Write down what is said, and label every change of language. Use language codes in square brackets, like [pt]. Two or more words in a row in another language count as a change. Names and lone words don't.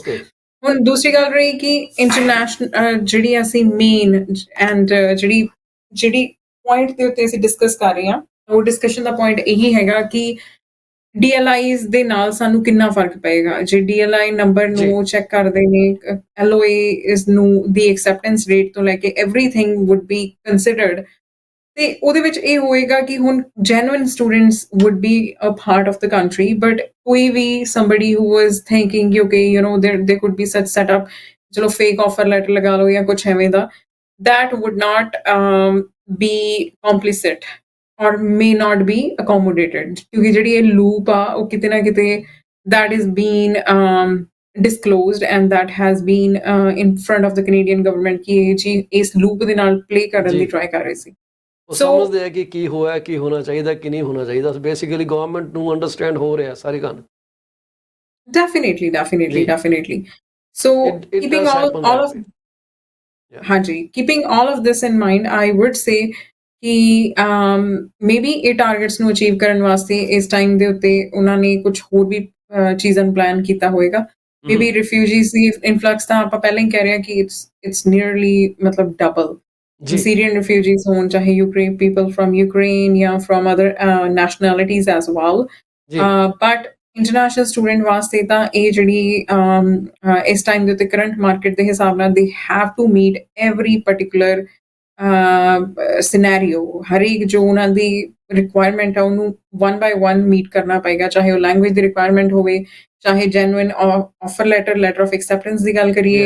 [pa] ਹੁਣ ਦੂਸਰੀ ਗੱਲ ਰਹੀ ਕਿ ਇੰਟਰਨੈਸ਼ਨਲ ਜਿਹੜੀ ਅਸੀਂ ਮੇਨ ਐਂਡ ਜਿਹੜੀ ਪੁਆਇੰਟ ਦੇ ਉੱਤੇ ਅਸੀਂ ਡਿਸਕਸ ਕਰ ਰਹੇ ਹਾਂ, ਉਹ ਡਿਸਕਸ਼ਨ ਦਾ ਪੁਆਇੰਟ ਇਹੀ ਹੈਗਾ ਕਿ DLIs ਦੇ ਨਾਲ ਸਾਨੂੰ ਕਿੰਨਾ ਫਰਕ ਪਏਗਾ। ਜੇ DLI ਨੰਬਰ ਨੂੰ ਚੈੱਕ ਕਰਦੇ ਨੇ, LOA ਇਸ ਨੂੰ ਦੀ [en] acceptance rate [pa] ਤੋਂ ਲੈ ਕੇ [en] everything would be considered, [pa] ਤੇ ਉਹਦੇ ਵਿੱਚ ਇਹ ਹੋਏਗਾ ਕਿ [en] ਹੁਣ genuine students would be a part of the country, but [pa] ਕੋਈ ਵੀ [en] somebody who was thinking okay there could be such setup, [pa] ਚਲੋ [en] fake offer letter [pa] ਲਗਾ ਲਓ ਜਾਂ ਕੁਛ ਐਵੇਂ ਦਾ, [en] that would not be complicit or may not be accommodated, [pa] ਕਿਉਂਕਿ ਜਿਹੜੀ ਇਹ ਲੂਪ ਆ ਉਹ ਕਿਤੇ ਨਾ ਕਿਤੇ [en] that is been disclosed and that has been in front of the Canadian government [pa] ਕਿ ਇਹ ਜੀ ਇਸ ਲੂਪ ਦੇ ਨਾਲ ਪਲੇ ਕਰਨ ਦੀ ਟਰਾਈ ਕਰ ਰਹੇ ਸੀ। ਉਹ ਸਮਝਦੇ ਆ ਕਿ ਕੀ ਹੋਇਆ, ਕੀ ਹੋਣਾ ਚਾਹੀਦਾ, ਕੀ ਨਹੀਂ ਹੋਣਾ ਚਾਹੀਦਾ। [en] basically government [pa] ਨੂੰ ਅੰਡਰਸਟੈਂਡ ਹੋ ਰਿਹਾ ਸਾਰੀ ਗੱਲ। [en] Definitely. So keeping all of keeping all of this in mind, I would say [pa] ਕਿ maybe ਇਹ ਟਾਰਗੇਟਸ ਨੂੰ ਅਚੀਵ ਕਰਨ ਵਾਸਤੇ ਇਸ ਟਾਈਮ ਦੇ ਉੱਤੇ ਉਹਨਾਂ ਨੇ ਕੁਝ ਹੋਰ ਵੀ ਚੀਜ਼ਾਂ ਪਲਾਨ ਕੀਤਾ ਹੋਏਗਾ। [en] maybe refugees [pa] ਦੀ ਇਨਫਲਕਸ ਤਾਂ ਆਪਾਂ ਪਹਿਲਾਂ ਹੀ ਕਹਿ ਰਹੇ ਹਾਂ ਕਿ [en] it's nearly [pa] ਮਤਲਬ ਡਬਲ। [en] Syrian refugees [pa] ਹੋਣ, ਚਾਹੇ [en] people from Ukraine ਜਾਂ from other nationalities as well, but international student [pa] ਵਾਸਤੇ ਤਾਂ ਇਹ ਜਿਹੜੀ ਇਸ ਟਾਈਮ ਦੇ ਉੱਤੇ [en] current market [pa] ਦੇ ਹਿਸਾਬ ਨਾਲ [en] they have to meet every particular scenario. [pa] ਹਰੇਕ ਜੋ ਉਹਨਾਂ ਦੀ ਰਿਕੁਆਇਰਮੈਂਟ ਹੈ ਉਹਨੂੰ [en] one by one meet [pa] ਕਰਨਾ ਪਏਗਾ, ਚਾਹੇ ਉਹ ਲੈਂਗੁਏਜ ਦੀ ਰਿਕੁਆਇਰਮੈਂਟ ਹੋਵੇ, ਚਾਹੇ [en] genuine offer letter of acceptance [pa] ਦੀ ਗੱਲ ਕਰੀਏ,